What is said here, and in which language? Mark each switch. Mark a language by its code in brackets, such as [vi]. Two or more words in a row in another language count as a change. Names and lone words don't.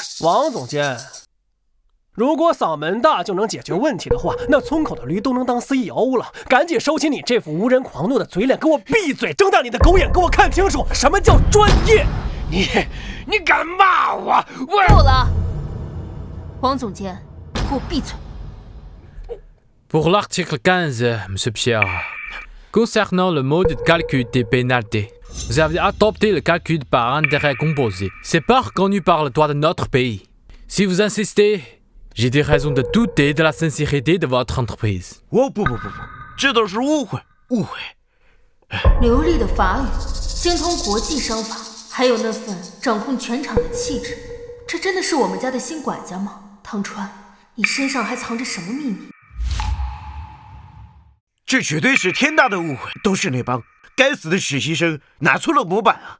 [zh] 王总监，如果嗓门大就能解决问题的话，那村口的驴都能当 CEO 了。赶紧收起你这副无人狂怒的嘴脸，给我闭嘴！睁大你的狗眼，给我看清楚什么叫专业！你敢骂我？够了！ 王总监，给我闭嘴！ [fr] Pour l'article 15, Monsieur Pierre, concernant le mode de calcul des pénalités, vous avez adopté le calcul par intérêt composé. C'est pas reconnu par le droit de notre pays. Si vous insistez, j'ai des raisons de douter de la sincérité de votre entreprise. [zh] 不，这都是误会。流利的法语，精通国际商法，还有那份掌控全场的气质，这真的是我们家的新管家吗？唐川，你身上还藏着什么秘密？这绝对是天大的误会，都是那帮该死的实习生拿错了模板啊！